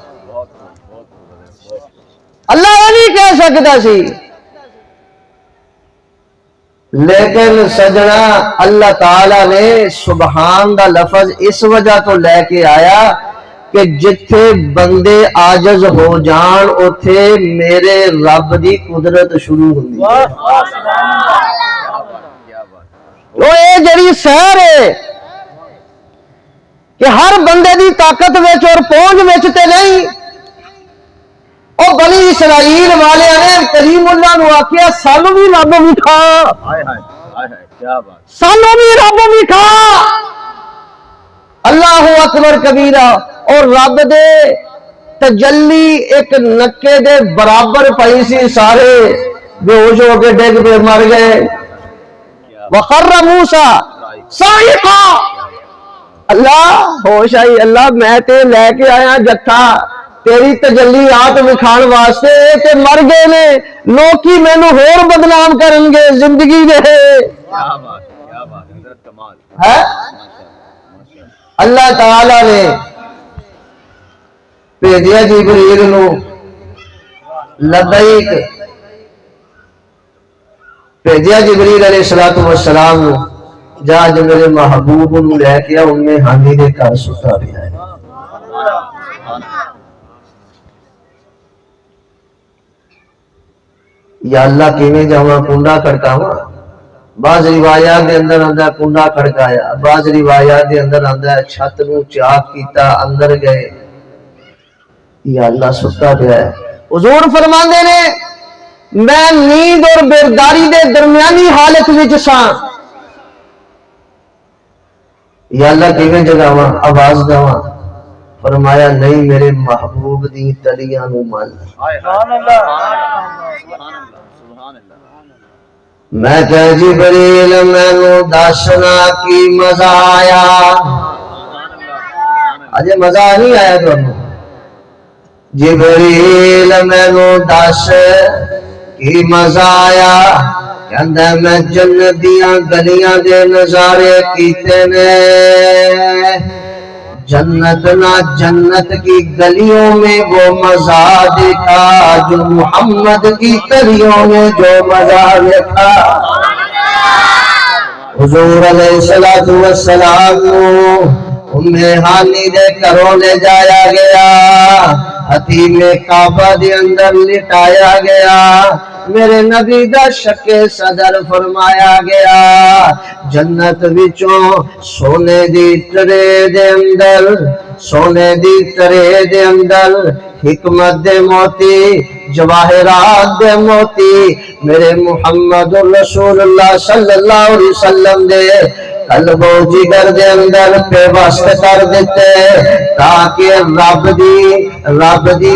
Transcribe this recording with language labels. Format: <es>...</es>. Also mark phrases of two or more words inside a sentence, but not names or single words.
<pa>اللہ اے بھی کہہ سکتا سی، لیکن سجنا اللہ تعالی نے سبحان دا لفظ اس وجہ تو لے کے آیا کہ جتھے بندے عاجز ہو جان اوتھے میرے رب دی قدرت شروع ہوندی ہے۔ تو اے جڑی سیر ہے کہ ہر بندے دی طاقت وچ اور پہنچ وچ تے نہیں، او بنی اسرائیل والے نے کریم اللہ نو آکھیا سانو بھی رب وکھا، سانو بھی رب وکھا،</pa> <ar>اللہ اکبر کبیرہ،</ar> <pa>اور رب دے تجلی ایک نکے دے برابر پئی سی، سارے بے ہوش ہو کے ڈگ پہ مر گئے۔</pa> <ar>وخر موسیٰ صاعقا،</ar> <pa>اللہ ہوش آئی، اللہ میں تے لے کے آیا جتھا تیری تجلیات وکھان واسطے تے مر گئے نے، لوکی مینوں ہور بدنام کرن گے زندگی دے۔ اللہ تعالی نے بھیجیا جبریل نو، لبیک، بھیجیا جبریل</pa> <ar>علیہ السلام</ar> <pa>نو، جا جو میرے محبوب نو لے کے انہیں ہانی دے گھر ستا بھی ہے۔ یا اللہ کیویں جاواں کنڈا کھڑکاواں، بعض روایات دے اندر آندا کنڈا کھڑکایا، بعض روایات دے اندر آندا چھت نو چاک کیتا، اندر گئے، یا اللہ ستا پیا ہے۔ حضور فرماندے نے میں نیند اور بیداری دے درمیانی حالت وچ ساں، یا اللہ کیویں جگاواں، آواز داواں، فرمایا نہیں میرے محبوب دی تلیاں نو من۔ میں کہ جبریل مینوں دسنا کی مزہ آیا، اجے مزہ نہیں آیا تانوں؟ جبریل مینوں دس کی مزہ آیا، کہندا میں جنت دیاں گلیاں دے نظارے کیتے نے، جنت نہ</pa> <ur>جنت کی گلیوں میں وہ مزہ دیکھا جو محمد کی گلیوں میں جو مزہ دیکھا۔</ur> <pa>حضور</pa> <ar>علیہ السلام</ar> <pa>ام ہانی دے گھروں لے جایا گیا، حتیم کعبہ دے اندر لٹایا گیا، میرے نبی دا شک صدر فرمایا گیا، جنت وچوں سونے دی ٹرے دے اندر، سونے دی ٹرے دے اندر حکمت دے موتی، جواہرات دے موتی میرے محمد رسول اللہ صلی</pa> <ar>اللہ علیہ وسلم</ar> <pa>دے قلب و جگر دے اندر پیوست کر دیتے، تاکہ رب دی</pa>